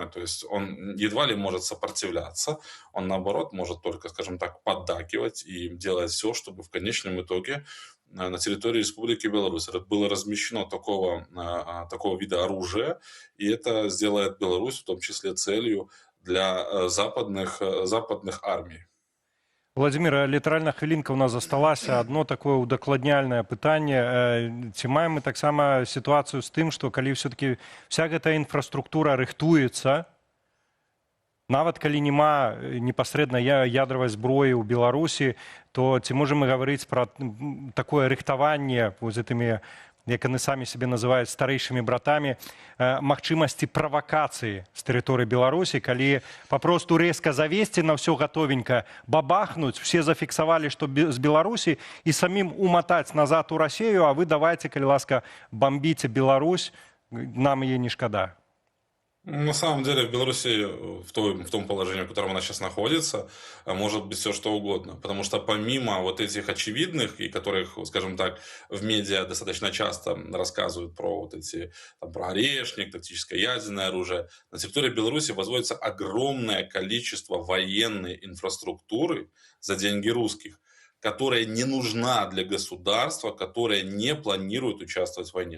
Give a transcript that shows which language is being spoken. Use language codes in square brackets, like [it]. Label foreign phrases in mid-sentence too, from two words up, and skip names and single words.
[ru] То есть он едва ли может сопротивляться, он наоборот может только, скажем так, поддакивать и делать все, чтобы в конечном итоге на территории Республики Беларусь было размещено такого вида оружия, и это сделает Беларусь в том числе целью для западных армий. Владимир, [be] літаральна хвілінка у нас засталася. [ru] Одно такое [be] удакладняльнае пытанне. Ці маем мы таксама сітуацыю з тым, што калі [ru] все-таки вся [be] гэтая інфраструктура рыхтуецца, нават калі няма непасрэдна ядравай зброі ў Беларусі, то ці можам мы гаварыць пра такое рыхтаванне з гэтымі, як яны самі себе называюць, старэйшымі братамі, магчымасці правакацыі з тэрыторыі Беларусі, калі папросту рэзка завесці на ўсё гатовенька, бабахнуць, все зафіксавалі, што з Беларусі, і самім уматаць назад у Расію, а вы давайце, калі ласка, бомбіце Беларусь, нам яе не шкада. [ru] На самом деле в Беларуси в том положении, в котором она сейчас находится, может быть все что угодно. Потому что помимо вот этих очевидных, и которых, скажем так, в медиа достаточно часто рассказывают про вот эти, про орешник, тактическое ядерное оружие, на территории Беларуси возводится огромное количество военной инфраструктуры за деньги русских, которая не нужна для государства, которое не планирует участвовать в войне.